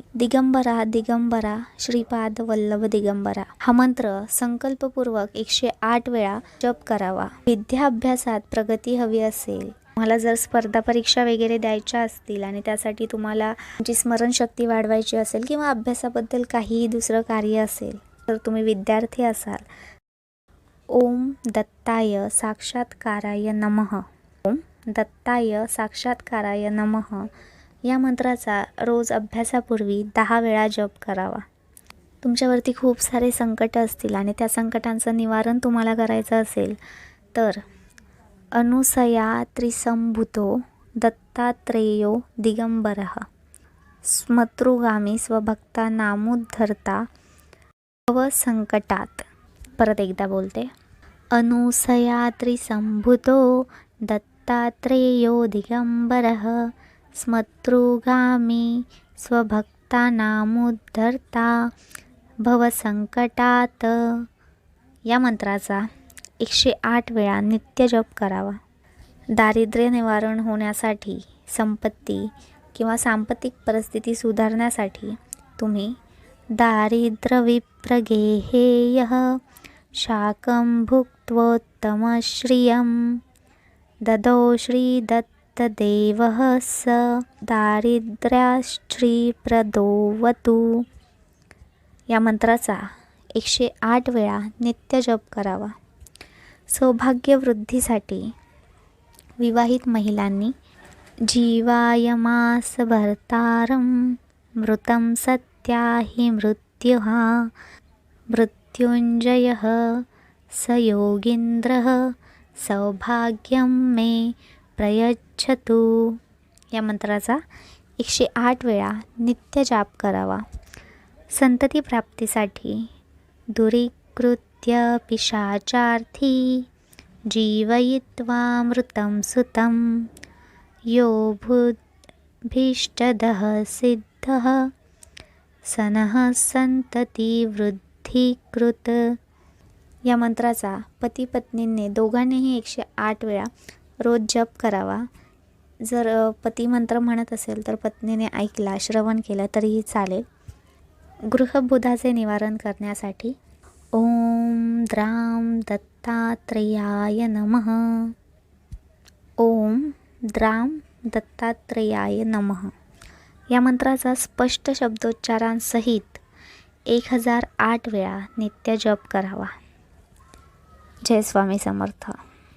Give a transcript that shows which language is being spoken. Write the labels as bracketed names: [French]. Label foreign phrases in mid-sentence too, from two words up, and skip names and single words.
[Marathi] दिगंबरा दिगंबरा श्रीपाद वल्लभ दिगंबरा हा मंत्र संकल्पपूर्वक 108 वेळा जप करावा। विद्या अभ्यासात प्रगती हवी असेल, तुम्हाला जर स्पर्धा परीक्षा वगैरे द्यायच्या असतील आणि त्यासाठी तुम्हाला तुमची स्मरणशक्ती वाढवायची असेल किंवा अभ्यासाबद्दल काही दुसरं कार्य असेल, तर तुम्ही विद्यार्थी असाल, [Sanskrit] ओम दत्ताय साक्षात्काराय नमः, ओम दत्ताय साक्षात्काराय नमः [Marathi] या मंत्राचा रोज अभ्यासापूर्वी 10 वेळा जप करावा। तुमच्यावरती खूप सारे संकट असतील आणि त्या संकटांचं निवारण तुम्हाला करायचं असेल तर [Sanskrit] अनुसया त्रिसंभूतो दत्तात्रेयो दिगंबरः स्मतृगामी स्वभक्ता नामुद्धरता भवसंकटात। [Marathi] परत एकदा बोलते, [Sanskrit] अनुसया त्रिसंभूतो दत्तात्रेयो दिगंबरः स्मतृगामी स्वभक्तानामुद्धरता भवसंकटात [Marathi] या मंत्राचा 108 वेळा नित्य जप करावा। दारिद्र्य निवारण होण्यासाठी, संपत्ती किंवा सांपत्तिक परिस्थिती सुधारण्यासाठी तुम्ही [Sanskrit] दारिद्र्य विप्रगेहेयः शाकं भुक्त्वोत्तमश्रियं ददौ श्रीदत्तदेवः स दारिद्र्याश्रीप्रदोवतु [Marathi] या मंत्राचा 108 वेळा नित्य जप करावा। सौभाग्य वृद्धीसाठी विवाहित महिलांनी [Sanskrit] जीवायमास भर्तारं मृतं सत्या हि मृत्युः मृत्युंजयः स योगींद्रः सौभाग्यं मे प्रयच्छतु [Marathi] या मंत्राचा 108 वेळा नित्य जाप करावा। संतती प्राप्तीसाठी [Sanskrit] दुरीकृत्य पिशाचार्थी जीवयित्वा मृतं सुतं यो भूभीष्टदः सिद्धः सनः संतती वृद्धिकृत [Marathi] या मंत्राचा पती पत्नींनी दोघांनीही 108 वेळा रोज जप करावा। जर पती मंत्र म्हणत असेल तर पत्नीने ऐकला, श्रवण केलं तरीही चालेल। गृहबुधाचे निवारण करण्यासाठी [Sanskrit] ओम द्राम दत्तात्रेयाय नमः, ओम द्राम दत्तात्रेयाय नमः [Marathi] या मंत्राचा स्पष्ट शब्दोच्चारांसहित 1008 वेळा नित्य जप करावा। जय स्वामी समर्थ।